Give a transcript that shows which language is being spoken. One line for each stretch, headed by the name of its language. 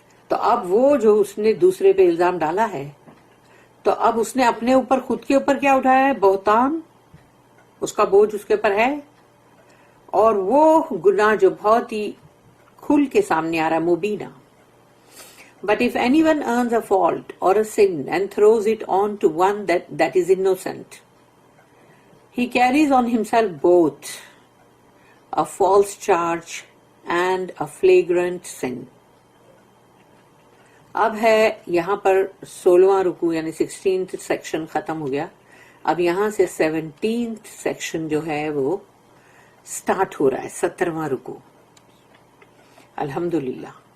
Urdu: تو اب وہ جو اس نے دوسرے پہ الزام ڈالا ہے، تو اب اس نے اپنے اوپر، خود کے اوپر کیا اٹھایا ہے؟ بہتان، اس کا بوجھ اس کے اوپر ہے. اور وہ گناہ جو بہت ہی کھل کے سامنے آ رہا ہے، مبینہ.
English: But if anyone earns a fault or a sin and throws it on to one that is innocent, he carries on himself both a false charge and a flagrant sin.
Urdu: اب ہے یہاں پر 16واں رکوع یعنی 16th سیکشن ختم ہو گیا. اب یہاں سے 17th سیکشن جو ہے وہ سٹارٹ ہو رہا ہے، 17واں رکوع. الحمدللہ.